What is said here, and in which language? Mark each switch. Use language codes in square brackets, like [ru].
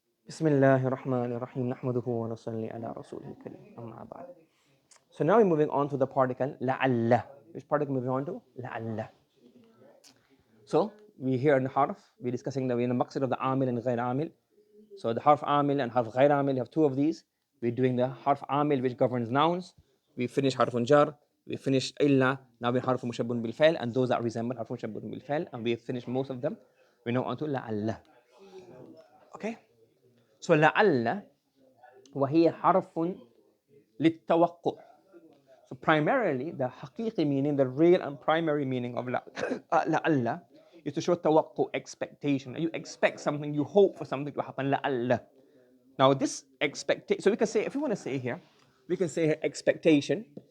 [ar] بسم الله الرحمن الرحيم نحمده ونصلي على رسوله الكريم أما بعد. [en] So now we're moving on to the particle لعل. Which particle moving on to? لعل. So we here in the harf, we're discussing the maqsid of the amil and غير amil. So the harf amil and harf غير amil, you have two of these. We're doing the harf amil which governs nouns. We finished harfun jar. We finished illa. Now we're harf mushabbun bil fail and those that resemble harf mushabbun bil fail, and we have finished most of them. We're now on to لعل. Okay? [ar] So لعل وهي حرف للتوقع. [en] So primarily the حقيقي meaning, the real and primary meaning of لعل is to show توقع, expectation. You expect something, you hope for something to happen. [ar] لعل. [en] Now this expectation, so we can say, if we want to say here, we can say here expectation.